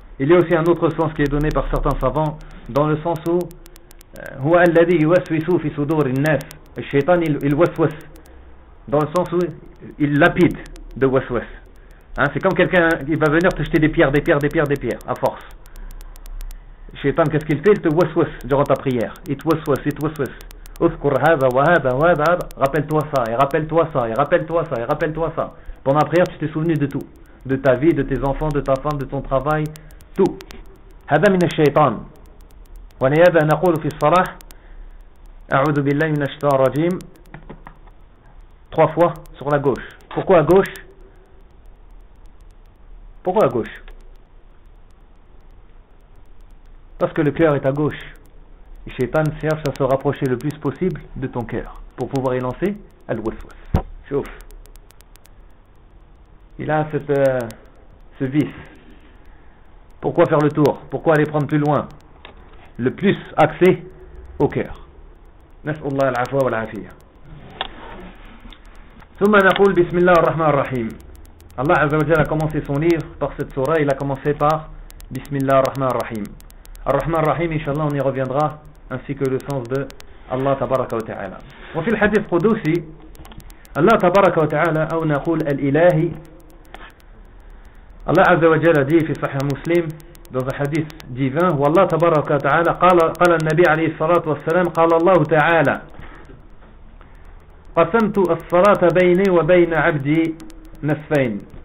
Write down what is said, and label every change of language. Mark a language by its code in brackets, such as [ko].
[fr] Il y a aussi un autre sens qui est donné par certains savants, dans le sens où [ar] هو الذي يوسوس في صدور الناس الشيطان الوسوس [fr] dans le sens où il lapide de وسوس hein, c'est comme quelqu'un qui va venir te jeter des pierres à force. Shaitan, qu'est-ce qu'il fait? Il te وسوس durant ta prière. [ar] It وسوس اذكر هذا وهذا وهذا, [fr] rappelle-toi ça. Pendant la prière tu t'es souvenu de tout, de ta vie, de tes enfants, de ta femme, de ton travail, tout. [ar] هذا من الشيطان. ولهذا نقول في الصلاة أعوذ بالله من الشيطان الرجيم [fr] trois fois sur la gauche. Pourquoi à gauche? Pourquoi à gauche? Parce que le cœur est à gauche. Le shaitan cherche à se rapprocher le plus possible de ton cœur pour pouvoir y lancer al-waswas. Chauffe. Il a ce vice. Pourquoi faire le tour? Pourquoi aller prendre plus loin? Le plus axé au cœur. [ar] نسأل الله العفو والعافية. ثم نقول بسم الله الرحمن الرحيم. الله عز وجل [fr] a commencé son livre par cette sourate, il a commencé par [ar] بسم الله الرحمن الرحيم. الرحمن الرحيم إن شاء الله [fr] on y reviendra, ainsi que le sens de [ar] الله تبارك وتعالى. وفي الحديث القدسي الله تبارك وتعالى أو نقول الإلهي. الله عز وجل دي في صحيح مسلم [fr] dans un hadith divin, [ar] où Allah tabaraka ta'ala قال النبي عليه الصلاة والسلام قال الله تعالى قسمت الصلاة بيني وبين عبدي نصفين.